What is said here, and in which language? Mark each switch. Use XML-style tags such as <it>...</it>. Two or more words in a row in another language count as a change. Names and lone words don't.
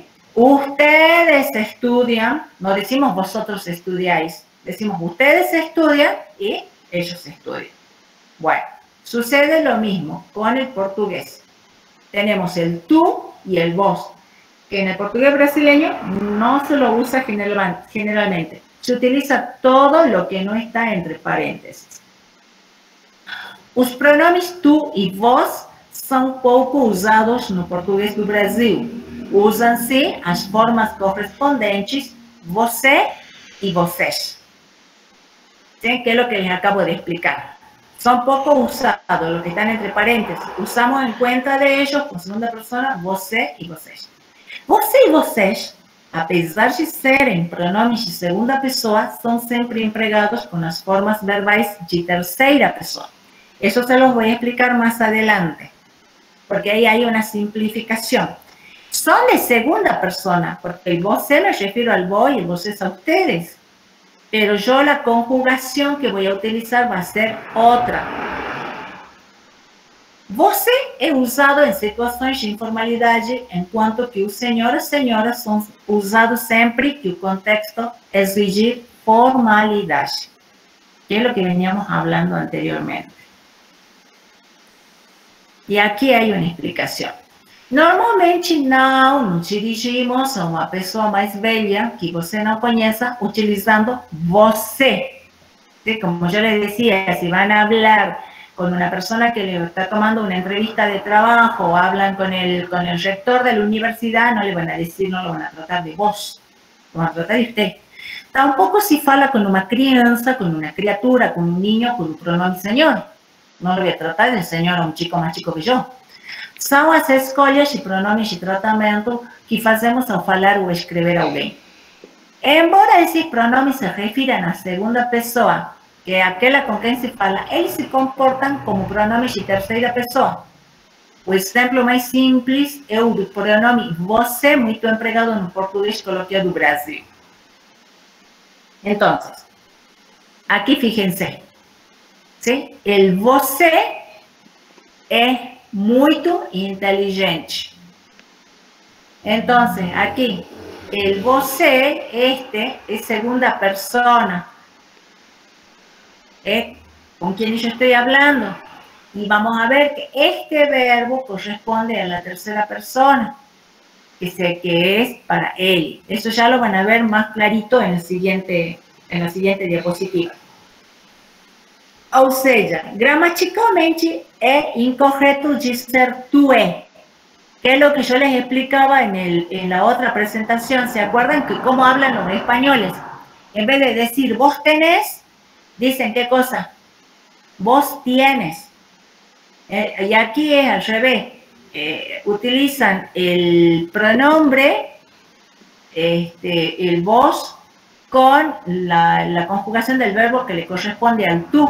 <es>Ustedes estudian, no decimos vosotros estudiáis, decimos ustedes estudian y ellos estudian. Bueno, sucede lo mismo con el portugués. Tenemos el tú y el vos, que en el portugués brasileño no se lo usa generalmente. Se utiliza todo lo que no está entre paréntesis.</es> <pt>Os pronomes tu e vos são pouco usados no português do Brasil. Usam-se as formas correspondentes você e vocês.</pt> <es>¿Sí? Que es lo que les acabo de explicar. Son poco usados los que están entre paréntesis. Usamos en cuenta de ellos con segunda persona</es> <pt>você e vocês. Você e vocês, apesar de serem pronomes de segunda pessoa, são sempre empregados</pt> <es>con las</es> <pt>formas verbais</pt> <es>de tercera persona. Eso se los voy a explicar más adelante, porque ahí hay una simplificación. Son de segunda persona, porque el você me refiero al vos y el vocês a ustedes. Pero yo la conjugación que voy a utilizar va a ser otra.</es> <pt>Você é usado em situações de informalidade, enquanto que o senhor e senhora são usados sempre que o contexto exigir formalidade, que é o que</pt> <es>veníamos hablando anteriormente.</es> <pt>E aqui há uma explicação. Normalmente não nos dirigimos a uma pessoa mais velha que você não conheça utilizando você.</pt> <es>¿Sí? Como yo les decía, si van a hablar con una persona que le está tomando una entrevista de trabajo o hablan con el rector de la universidad, no le van a decir, no lo van a tratar de vos, lo van a tratar de usted. Tampoco si fala con una crianza, con una criatura, con un niño, con un pronome señor. No lo voy a tratar de señor a un chico más chico que yo.</es> <pt>São as escolhas de pronomes de tratamento que fazemos ao falar ou escrever alguém. Embora esses pronomes se refiram à segunda pessoa, que é aquela com quem se fala, eles se comportam como pronomes de terceira pessoa. O exemplo mais simples é o do pronome você, muito empregado no português coloquial do Brasil.</pt> <es>Então, aqui fíjense, ¿sí?</es> <pt>El você é muito inteligente.</pt> <es>Entonces, aquí, el você, es segunda persona. ¿Con quién yo estoy hablando? Y vamos a ver que este verbo corresponde a la tercera persona, que es para él. Eso ya lo van a ver más clarito en la siguiente diapositiva.</es> <pt>Ou seja, gramaticalmente é incorreto dizer tu é,</pt> <es>que es lo que yo les explicaba en la otra presentación. ¿Se acuerdan que cómo hablan los españoles? En vez de decir vos tenés, dicen ¿qué cosa? Vos tienes. Y aquí es al revés. Utilizan el pronombre, el vos, con la conjugación del verbo que le corresponde al tú.</es>